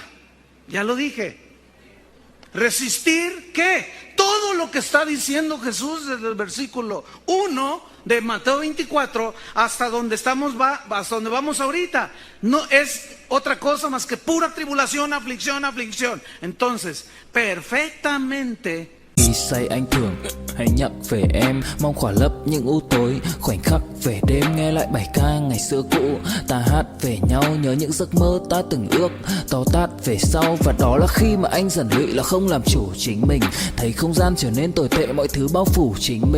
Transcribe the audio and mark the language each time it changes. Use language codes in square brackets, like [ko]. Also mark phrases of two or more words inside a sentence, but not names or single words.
[es] Ya lo dije. Resistir, ¿qué? Todo lo que está diciendo Jesús desde el versículo 1 de Mateo 24 hasta donde hasta donde vamos ahorita. No es otra cosa más que pura tribulación, aflicción, aflicción. Entonces, perfectamente. [vi] Khi say anh thường hay nhắc về em, mong khỏa lấp những u tối, khoảnh khắc về đêm nghe lại bài ca ngày xưa cũ. Ta hát về nhau nhớ những giấc mơ ta từng ước, to tát về sau. Và đó là khi mà anh dần lụy là không làm chủ chính mình, thấy không gian trở nên tồi tệ, mọi thứ bao phủ chính mình.